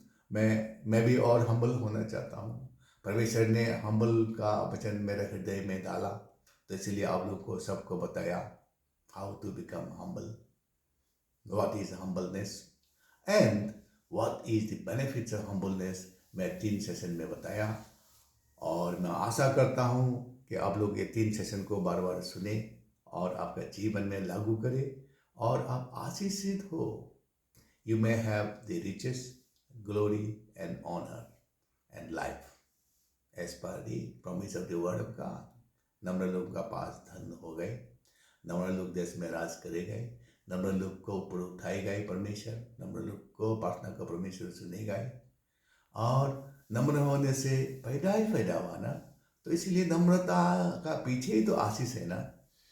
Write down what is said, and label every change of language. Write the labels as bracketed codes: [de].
[hi] मैं भी और हम्बल होना चाहता हूँ। परमेश्वर ने हम्बल का वचन मेरे हृदय में डाला, तो इसलिए आप लोग को सबको बताया [en] How to become humble, what is humbleness and what is the benefits of humbleness. [hi] मैं 3 सेशन में बताया, और मैं आशा करता हूँ कि आप लोग ये 3 सेशन को बार बार सुने और आपका जीवन में लागू करें और आप आशीषित हो। [en] You may have the riches, glory and honor and life as per the promise of the word of God. [hi] नम्र लोग का पास धन हो गए। नम्र लोग देश में राज करे गए। नम्र लोग को ऊपर उठाए गए परमेश्वर। नम्र लोग को प्रार्थना का परमेश्वर सुने गए। और नम्र होने से फायदा ही फायदा हुआ ना। तो इसीलिए नम्रता का पीछे ही तो आशीष है ना।